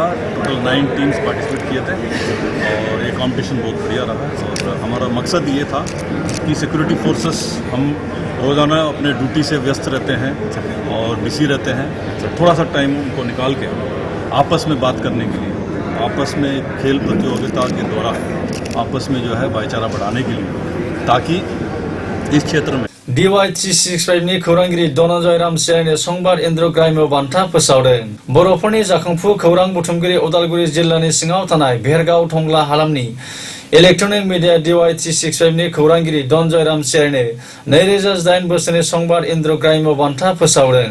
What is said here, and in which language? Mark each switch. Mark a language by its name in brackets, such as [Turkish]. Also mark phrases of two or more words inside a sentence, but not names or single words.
[English] total 9 teams participate [Hindi] किए थे और ये कंपटीशन बहुत बढ़िया रहा और हमारा मकसद ये था कि [English] security forces [Hindi] हम रोज़ाना अपने ड्यूटी से व्यस्त रहते हैं और बिजी रहते हैं, थोड़ा सा टाइम उनको निकाल के आपस में बात करने के लिए, आपस में खेल प्रतियोगिता के दौरान आपस में जो है भाईचारा बढ़ाने के लिए, ताकि इस क्षेत्र में [Bodo] DY365 नि खौरांगिरि धनन्जय रामसियारिनि संबाद इन्द्र ग्राम्य बान्था फोसावदों। बर'फोरनि जाखांफु खौरां बुथुमगिरि उदालगुरि जिल्लानि सिङाव थानाय भेरगाव टंला हालामनि [English] electronic media [Bodo] DY365 नि खौरांगिरि धनन्जय रामसियारिनो 2008 बोसोरनि संबाद इन्द्र ग्राम्य बान्था फोसावदों।